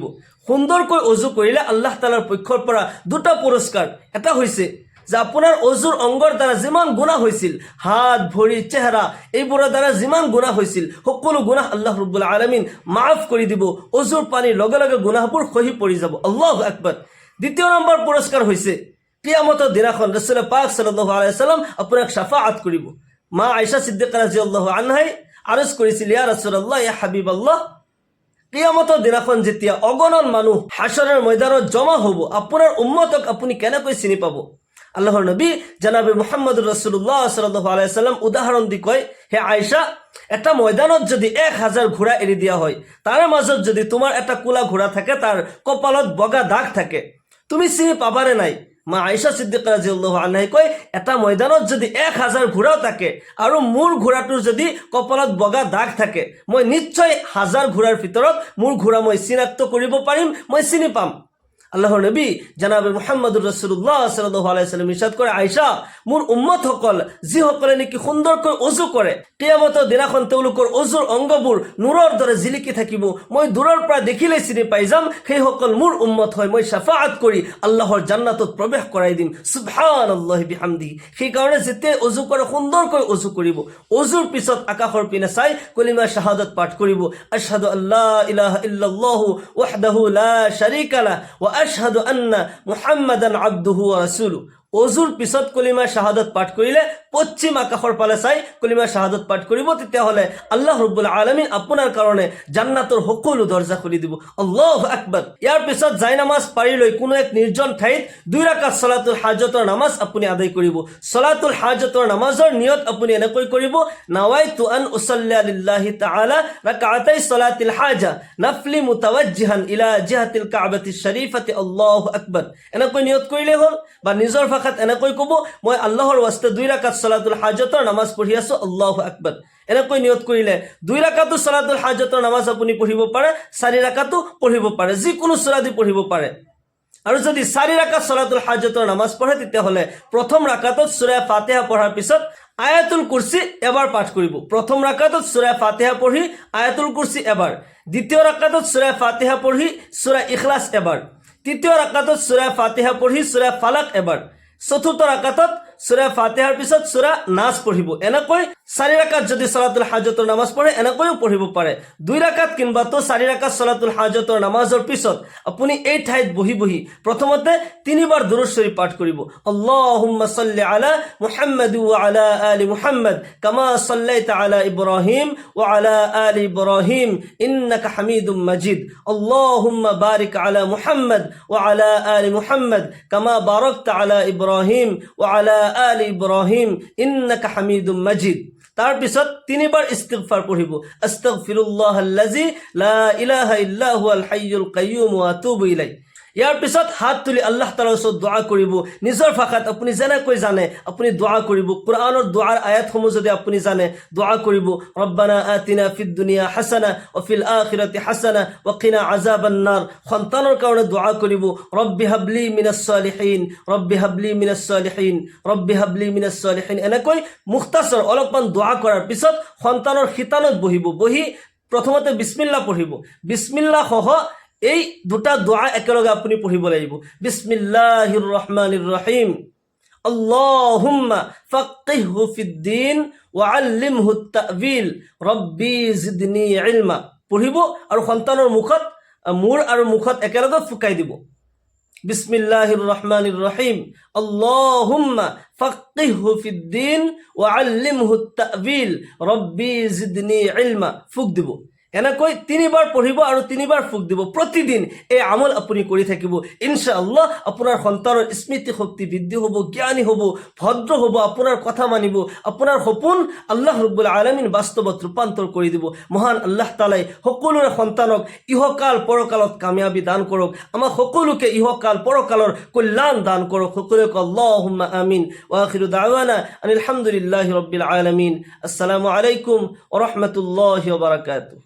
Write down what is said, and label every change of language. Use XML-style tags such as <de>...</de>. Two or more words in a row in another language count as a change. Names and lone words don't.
<as>সুন্দৰকৈ অজু কৰিলে</as> <ar>الله تعالى</ar> <as>পক্ষৰ পৰা 2টা পুৰস্কাৰ। এটা হৈছে যে আপোনাৰ অজুৰ অংগৰ দ্বাৰা যিমান গুনাহ হৈছিল, হাত ভৰি চেহাৰা এইবোৰৰ দ্বাৰা যিমান গুনাহ হৈছিল, সকলো গুনাহ</as> <ar>الله رب العالمين</ar> <as>মাফ কৰি দিব। অজুৰ পানীৰ লগে লগে গুনাহবোৰ খহি পৰি যাব।</as> <ar>الله أكبر.</ar> <as>দ্বিতীয় নম্বৰ পুৰস্কাৰ হৈছে কিয়ামতৰ দিনাখন ৰাসূল পাক</as> <ar>صلى الله عليه وسلم</ar> <as>আপোনাক শাফাআত কৰিব। মা আয়েশা সিদ্দিকা</as> <ar>رضي الله عنها</ar> <as>আৰজ কৰিছিল,</as> <ar>يا رسول الله، يا حبيب الله,</ar> <as>কিয়ামতৰ দিনাখন যেতিয়া অগণন মানুহ হাশৰৰ ময়দানত জমা হ'ব, আপোনাৰ উম্মতক আপুনি কেনেকৈ চিনি পাব? আল্লাহৰ নবী জনাবে</as> <ar>محمد رسول الله صلى الله عليه وسلم</ar> <as>উদাহৰণ দি কয়, হে আয়েশা, এটা ময়দানত যদি 1000 ঘোঁৰা এৰি দিয়া হয়, তাৰে মাজত যদি তোমাৰ এটা কোলা ঘোঁৰা থাকে, তাৰ কপালত বগা দাগ থাকে, তুমি চিনি পাবানে নাই? মা আয়েশা সিদ্দিকা</as> <ar>رضي الله عنها</ar> <as>কয়, এটা ময়দানত যদি 1000 ঘোঁৰাও থাকে আৰু মোৰ ঘোঁৰাটোৰ যদি কপালত বগা দাগ থাকে, মই নিশ্চয় 1000 ঘোঁৰাৰ ভিতৰত মোৰ ঘোঁৰা মই চিনাক্ত কৰিব পাৰিম, মই চিনি পাম। আল্লাহৰ নবী জনাবে</as> <ar>محمد رسول الله صلى الله عليه وسلم</ar> <as>ইৰশাদ কৰে, আয়েশা, মোৰ উম্মতসকল যিসকলে নেকি সুন্দৰকৈ অজু কৰে, কিয়ামতৰ দিনাখন তেওঁলোকৰ অজুৰ অংগবোৰ নূৰৰ দৰে জিলিকি থাকিব, মই দূৰৰ পৰা দেখিলে চিনি পাই যাম, সেইসকল মোৰ উম্মত হয়। মই শাফাআত কৰি আল্লাহৰ জান্নাতত প্ৰৱেশ কৰাই দিম।</as> <ar>سبحان الله وبحمده.</ar> <as>সেইকাৰণে যেতিয়া অজু কৰে সুন্দৰকৈ অজু কৰিব। অজুৰ পিছত আকাশৰ পিনে চাই কলিমা শাহাদাত পাঠ কৰিব।</as> <ar>أشهد أن لا إله إلا الله وحده لا شريك له وأشهد أن محمدا عبده ورسوله.</ar> <as>অজুৰ পিছত কলিমা শাহাদাত পাঠ কৰিলে পশ্চিম আকাশৰ ফালে চাই কলিমা শাহাদাত পাঠ কৰিব, তেতিয়াহ'লে</as> <ar>الله رب العالمين</ar> <as>আপোনাৰ কাৰণে জান্নাতৰ সকলো দৰজা খুলি দিব।</as> <ar>الله أكبر.</ar> <as>ইয়াৰ পিছত জাই নামাজ পাৰি লৈ কোনো এক নিৰ্জন ঠাইত 2 ৰাকাত</as> <ar>صلاة الحاجة</ar> <as>নামাজ আপুনি আদায় কৰিব।</as> <ar>صلاة الحاجة</ar> <as>নামাজৰ নিয়ত আপুনি এনেকৈ কৰিব,</as> <ar>نويت أن أصلي لله تعالى ركعتي صلاة الحاجة نفلا متوجها إلى جهة الكعبة الشريفة. الله أكبر.</ar> <as>এনেকৈ নিয়ত কৰিলে হ'ল। বা নিজৰ ভাষাত এনেকৈ ক'ব, মই আল্লাহৰ ওয়াস্তে 2 ৰাকাত</as> <ar>صلاة الحاجة</ar> <as>নামাজ পঢ়ি আছো।</as> <ar>الله أكبر.</ar> <as>এনেকৈ নিয়ত কৰিলে 2 ৰাকাতো</as> <ar>صلاة الحاجة</ar> <as>নামাজ আপুনি পঢ়িব পাৰে, 4 ৰাকাতো পঢ়িব পাৰে, যিকোনো সূৰা দি পঢ়িব পাৰে। আৰু যদি 4 ৰাকাত</as> <ar>صلاة الحاجة</ar> <as>নামাজ পঢ়ে, তেতিয়াহ'লে প্ৰথম ৰাকাতত সূৰা ফাতিহা পঢ়াৰ পিছত আয়াতুল কুৰসি এবাৰ পাঠ কৰিব। প্ৰথম ৰাকাতত সূৰা ফাতিহা পঢ়ি আয়াতুল কুৰসি এবাৰ, দ্বিতীয় ৰাকাতত সূৰা ফাতিহা পঢ়ি সূৰা ইখলাস এবাৰ, তৃতীয় ৰাকাতত সূৰা ফাতিহা পঢ়ি সূৰা ফালাক এবাৰ, চতুৰ্থ ৰাকাতত সূৰা ফাতিহাৰ পিছত সূৰা নাস পঢ়িব। এনেকৈ 4 ৰাকাত যদি</as> <ar>صلاة الحاجة</ar> <as>নামাজ পঢ়ে এনেকৈও পঢ়িব পাৰে। 2 ৰাকাত কিংবা তো 4 ৰাকাত</as> <ar>صلاة الحاجة</ar> <as>নামাজৰ পিছত আপুনি এই ঠাইত বহি বহি প্ৰথমতে 3 বাৰ দুৰুদ শৰীফ পাঠ কৰিব।</as> <ar>اللهم صل على محمد وعلى آل محمد كما صليت على إبراهيم وعلى آل إبراهيم إنك حميد مجيد. اللهم بارك على محمد وعلى آل محمد كما باركت على إبراهيم وعلى آل إبراهيم إنك حميد مجيد.</ar> <as>তার পিছত 3 বাৰ ইস্তিগফার পঢ়িব।</as> <ar>أستغفر الله الذي لا إله إلا هو الحي القيوم وأتوب إليه.</ar> <as>ইয়াৰ পিছত হাত তুলি আল্লাহ তাআলাৰ ওচৰত দোয়া কৰিব। নিজৰ ভাষাত আপুনি যেনেকৈ জানে আপুনি দোয়া কৰিব। কোরআনৰ দোয়াৰ আয়াতসমূহ যদি আপুনি জানে দোয়া কৰিব।</as> <ar>ربنا آتنا في الدنيا حسنة وفي الآخرة حسنة وقنا عذاب النار.</ar> <as>সন্তানৰ কাৰণে দোয়া কৰিব।</as> <ar>رب هب لي من الصالحين، رب هب لي من الصالحين، رب هب لي من الصالحين.</ar> <as>এনেকৈ মুখতাসৰ অলপমান দোয়া কৰাৰ পিছত সন্তানৰ খিতানত বহিব। বহি প্ৰথমতে বিসমিল্লাহ পঢ়িব। বিসমিল্লাহ সহ এই 2টা দোয়া একেলগে আপুনি পঢ়িব লাগিব।</as> <ar>بسم الله الرحمن الرحيم, اللهم فقهه في الدين وعلمه التأويل، رب زدني علما</ar> <as>পঢ়িব আৰু সন্তানৰ মুখত মূৰ আৰু মুখত একেলগে ফুকাই দিব।</as> <ar>بسم الله الرحمن الرحيم, اللهم فقهه في الدين وعلمه التأويل، رب زدني علما</ar> <as>ফুক দিব। এনেকৈ 3 বাৰ পঢ়িব আৰু 3 বাৰ ফুক দিব প্ৰতিদিন এই আমল আপুনি কৰি থাকিব ইনশাআল্লাহ আপোনাৰ সন্তানৰ স্মৃতি শক্তি বৃদ্ধি হ'ব জ্ঞানী হ'ব ভদ্ৰ হ'ব আপোনাৰ কথা মানিব আপোনাৰ সপোন</as> <ar>الله رب العالمين</ar> <as>বাস্তৱত ৰূপান্তৰ কৰি দিব মহান</as> <ar>الله تعالى</ar> <as>সকলোৰে সন্তানক ইহকাল পৰকালত কামিয়াবি দান কৰক আমাৰ সকলোকে ইহকাল পৰকালৰ কল্যাণ দান কৰক সকলোকে</as> <ar>اللهم آمين وآخر دعوانا الحمد لله رب العالمين السلام عليكم ورحمة الله وبركاته</ar>